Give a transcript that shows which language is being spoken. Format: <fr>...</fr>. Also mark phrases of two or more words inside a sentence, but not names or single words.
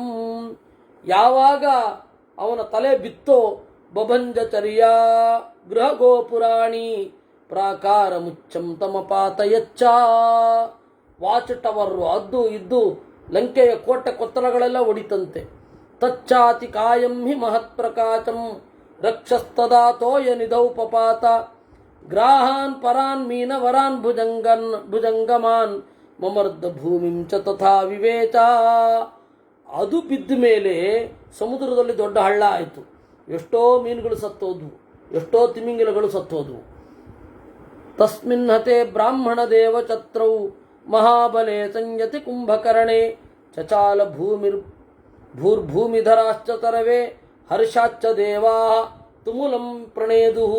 <kn>ಯಾವಾಗ ಅವನ ತಲೆ ಬಿತ್ತೋ</kn> <sa>ಬಭಂಜಚರ್ಯ ಗೃಹ ಗೋಪುರಾಣಿ ಪ್ರಾಕಾರ ಮುಚ್ಚಂ ತಮಪಾತಯಚ್ಚ.</sa> <en>watch tower</en> <kn>ಅದ್ದು ಇದ್ದು ಲಂಕೆಯ ಕೋಟೆ ಕೊತ್ತಲಗಳೆಲ್ಲ ಒಡಿತಂತೆ.</kn> <sa>ತಚ್ಚಾತಿ ಕಾಯಂ ಹಿ ಮಹತ್ಪ್ರಕಾಶಂ ರಕ್ಷಸ್ತದಾತೋಯ ನಿಧೌ ಪಪಾತ ಗ್ರಾಹಾನ್ ಪರಾನ್ ಮೀನ ವರಾನ್ ಭುಜಂಗಮಾನ್ ಮಮರ್ದ ಭೂಮಿಂ ಚ ತಥಾ ವಿವೇಚ.</sa> <kn>ಅದು ಬಿದ್ದ ಮೇಲೆ ಸಮುದ್ರದಲ್ಲಿ ದೊಡ್ಡ ಹಳ್ಳ ಆಯಿತು. ಎಷ್ಟೋ ಮೀನುಗಳು ಸತ್ತೋದ್ವು, ಎಷ್ಟೋ ತಿಮಿಂಗಿಲಗಳು ಸತ್ತೋದ್ವು.</kn> <sa>ತಸ್ಮಿನ್ ಹತೆ ಬ್ರಾಹ್ಮಣ ದೇವ ಛತ್ರೌ ಮಹಾಬಲೆ ಸಂಯತಿ ಕುಂಭಕರ್ಣೆ ಚಚಾಲ ಭೂರ್ಭೂಮಿಧರಾಶ್ಚ ತರವೇ ಹರ್ಷಾಚ್ಚ ದೇವಾ ತುಮುಲಂ ಪ್ರಣೇದುಹು.</sa>